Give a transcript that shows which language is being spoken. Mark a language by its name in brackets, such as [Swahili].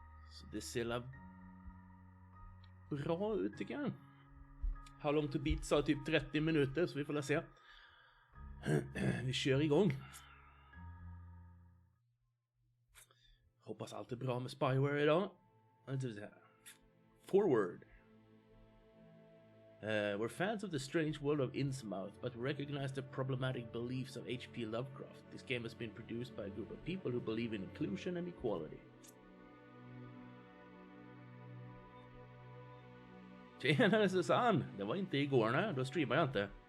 [Swedish] Så det ser bra ut tycker jag. How long to beat sa typ 30 minuter, så vi får se. Vi kör igång. Hoppas allt är bra med Spyware idag. [English] Forward. We're fans of the strange world of Innsmouth, but recognize the problematic beliefs of H.P. Lovecraft. This game has been produced by a group of people who believe in inclusion and equality. [Swedish] Tjenare Susanne, det var inte igår när, då streamar jag inte.